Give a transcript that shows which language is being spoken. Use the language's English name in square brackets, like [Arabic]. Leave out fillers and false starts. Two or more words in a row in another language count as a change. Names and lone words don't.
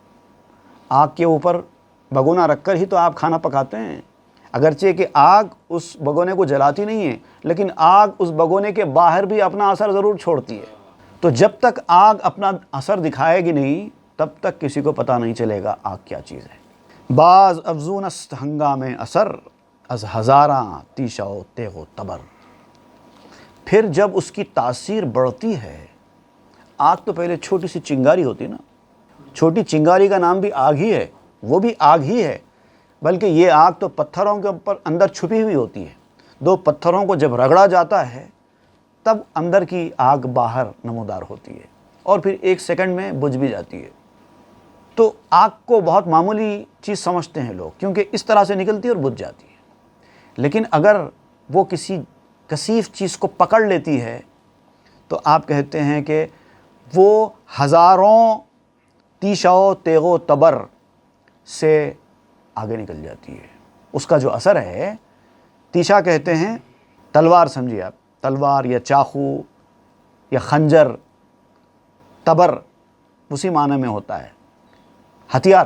[Urdu] آگ کے اوپر بگونا رکھ کر ہی تو آپ کھانا پکاتے ہیں. اگرچہ کہ آگ اس بگونے کو جلاتی نہیں ہے، لیکن آگ اس بگونے کے باہر بھی اپنا اثر ضرور چھوڑتی ہے. تو جب تک آگ اپنا اثر دکھائے گی نہیں تب تک کسی کو پتہ نہیں چلے گا آگ کیا چیز ہے. [Persian] بعض افزون است ہنگام اثر از ہزاراں تیشہ و تیغ و تبر. [Urdu] پھر جب اس کی تاثیر بڑھتی ہے، آگ تو پہلے چھوٹی سی چنگاری ہوتی نا، چھوٹی چنگاری کا نام بھی آگ ہی ہے، وہ بھی آگ ہی ہے. بلکہ یہ آگ تو پتھروں کے اوپر اندر چھپی ہوئی ہوتی ہے. دو پتھروں کو جب رگڑا جاتا ہے تب اندر کی آگ باہر نمودار ہوتی ہے اور پھر ایک سیکنڈ میں بجھ بھی جاتی ہے. تو آگ کو بہت معمولی چیز سمجھتے ہیں لوگ، کیونکہ اس طرح سے نکلتی ہے اور بجھ جاتی ہے. لیکن اگر وہ کسی کثیف چیز کو پکڑ لیتی ہے تو آپ کہتے ہیں کہ وہ ہزاروں [Persian] تیشہ و تیغ و تبر [Urdu] سے آگے نکل جاتی ہے. اس کا جو اثر ہے، تیشہ کہتے ہیں تلوار، سمجھیے آپ، تلوار یا چاقو یا خنجر. تبر اسی معنی میں ہوتا ہے ہتھیار.